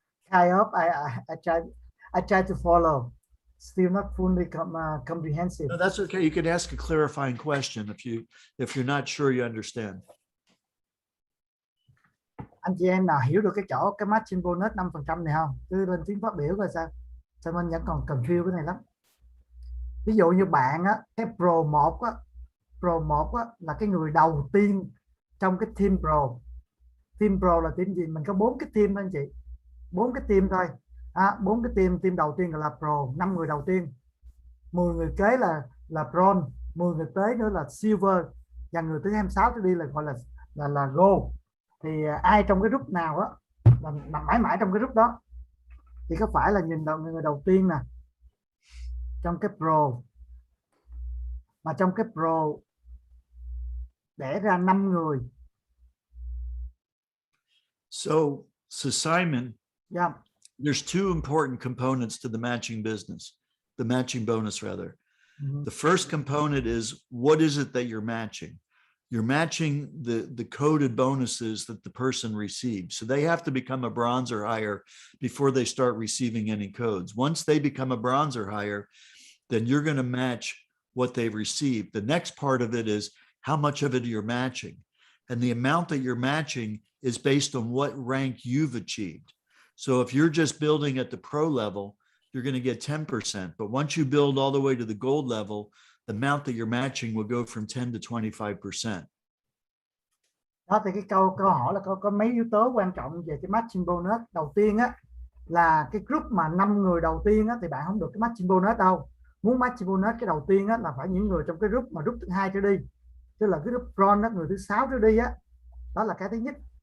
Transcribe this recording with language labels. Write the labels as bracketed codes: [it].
[en] Kind of. I try to follow. Still not fully comprehensive. No, that's okay. You can ask a clarifying question if you're not sure you understand. [vi] Anh chị em nào hiểu được cái chỗ cái matching bonus 5% này không? Cứ lên tiếng phát biểu coi sao. Sao mình vẫn còn confuse cái này lắm. Ví dụ như bạn á, cái Pro 1 á là cái người đầu tiên trong cái team Pro. Team Pro là team gì? Mình có 4 cái team thôi anh chị. 4 cái team thôi. 4 cái team đầu tiên là Pro, 5 người đầu tiên. 10 người kế là Bronze, 10 người tới nữa là Silver, và người thứ 26 trở đi là gọi là Gold. Thì ai trong cái group nào á là nằm mãi trong cái group đó. Thì có phải là nhìn người đầu tiên nè, trong cái Pro, mà trong cái Pro đẻ ra 5 người. [en] So Simon, Yeah. there's two important components to the matching business, the matching bonus rather. Mm-hmm. The first component is, what is it that you're matching? You're matching the coded bonuses that the person receives. So they have to become a bronze or higher before they start receiving any codes. Once they become a bronze or higher, then you're going to match what they've received. The next part of it is how much of it you're matching. And the amount that you're matching is based on what rank you've achieved. So if you're just building at the pro level, you're going to get 10%. But once you build all the way to the gold level, the amount that you're matching will go from 10 to 25%. [vi] Đó thì cái câu hỏi là có mấy yếu tố quan trọng về cái matching bonus. Đầu tiên á là cái group mà 5 người đầu tiên á thì bạn không được cái matching bonus đâu. Muốn matching bonus cái đầu tiên á là phải những người trong cái group mà group thứ 2 trở đi. Tức là cái group bronze đó, người thứ 6 trở đi á. Đó là cái thứ nhất.